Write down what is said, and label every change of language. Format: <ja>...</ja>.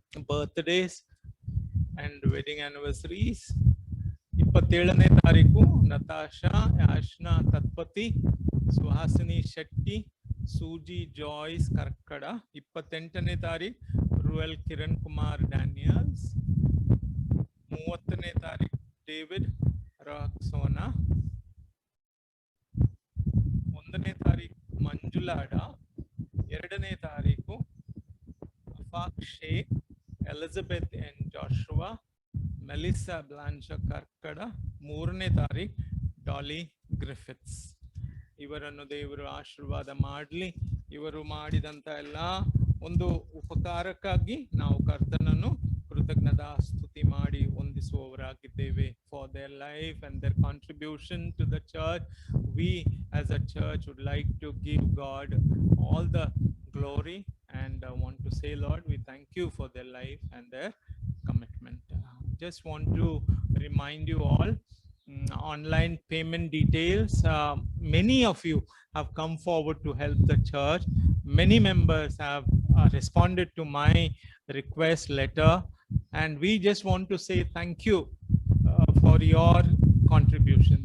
<en>Birthdays and wedding anniversaries.</en> <kn>27ನೇ ತಾರೀಕು Natasha, ಯಾಶ್ನಾ ತತ್ಪತಿ, Suhasini Shetty, ಸೂಜಿ joys ಕರ್ಕಡ. 28ನೇ ತಾರೀಕು ರುಯಲ್ ಕಿರಣ್ ಕುಮಾರ್ ಡ್ಯಾನಿಯಲ್ಸ್. 30ನೇ ತಾರೀಕು ಡೇವಿಡ್ ರಾಕ್ಸೋನಾ. 1ನೇ ತಾರೀಕು ಮಂಜುಲಾಡ. 2ನೇ ತಾರೀಕು Afaq Sheikh, Elizabeth N ಜಾಶುವಾ, Melissa ಬ್ಲಾಂಚ ಕರ್ಕಡ. 3ನೇ ತಾರೀಕು ಡಾಲಿ ಗ್ರಿಫಿತ್ಸ್. ಇವರನ್ನು ದೇವರು ಆಶೀರ್ವಾದ ಮಾಡಲಿ. ಇವರು ಮಾಡಿದಂತ ಎಲ್ಲ ಒಂದು ಉಪಕಾರಕ್ಕಾಗಿ ನಾವು ಕರ್ತನನ್ನು ಕೃತಜ್ಞತಾ ಸ್ತುತಿ ಮಾಡಿ ವಂದಿಸುವವರಾಗಿದ್ದೇವೆ.</kn> <en>For their life and their contribution to the church, we as a church would like to give God all the glory and want to say, Lord, we thank you for their life and their commitment. Just want to remind you all, online payment details. Many of you have come forward to help the church. Many members have responded to my request letter, and we just want to say thank you for your contribution.</en>